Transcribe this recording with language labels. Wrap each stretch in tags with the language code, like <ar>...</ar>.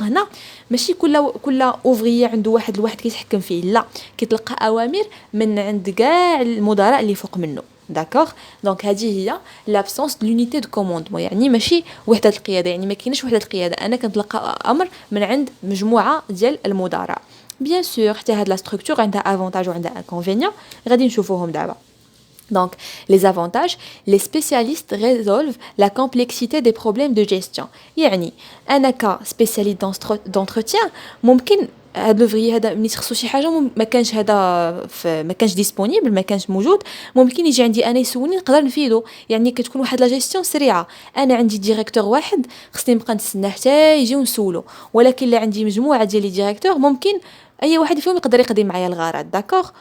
<ar>هنا ماشي كل اوفريي عنده واحد الواحد كيتحكم فيه، لا كيتلقى اوامر من عند كاع المدراء اللي فوق منه. داكوغ. دونك هذه هي لابسونس دو لونيتي دو كوموندمون، يعني ماشي وحده القياده، يعني ما كاينش وحده القياده، انا كنتلقى امر من عند مجموعه ديال المدراء. بيان سور حتى هاد لا ستركتور عندها افونتاج وعندها انكونفينيون غادي نشوفوهم دابا.</ar> <fr>Donc, les avantages, les spécialistes résolvent la complexité des problèmes de gestion.</fr> <ar>يعني أنا كسبيسياليست d'entretien ممكن هاد لوفري هذا ملي تخصو شي حاجه ما كانش هذا ما كانش ديسپونيبل ما كانش موجود، ممكن يجي عندي انا يسولني نقدر نفيدو. يعني كتكون واحد لا جيستيون سريعه، انا عندي ديريكتور واحد خصني نبقى نتسنى حتى يجيو نسولو، ولكن لا عندي مجموعه ديال لي ديريكتور ممكن اي واحد فيهم يقدر يقضي معايا الغرض. داكوغ.</ar>